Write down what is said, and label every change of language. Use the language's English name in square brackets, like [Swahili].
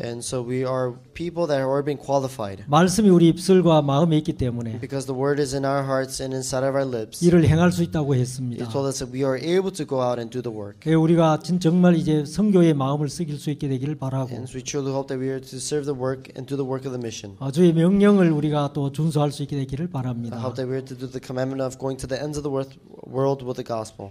[English] And so we are people that are being qualified. [Korean] 말씀이 우리 입술과 마음에 있기 때문에 [English] Because the word is in our hearts and inside of our lips. [Korean] 이를 행할 수 있다고 [English] He [Korean] 했습니다. [English] told us that we are able to go out and do the work. [Korean] 우리가 정말 이제 선교의 마음을 쓰길 수 있게 되기를 바라고 [English] And so we truly hope that we are to serve the work and do the work of the mission. [Korean] 주의 명령을 우리가 또 준수할 수 있게 되기를 [English] I [Korean] 바랍니다. [English] hope that we are to do the commandment of going to the ends of the world with the gospel.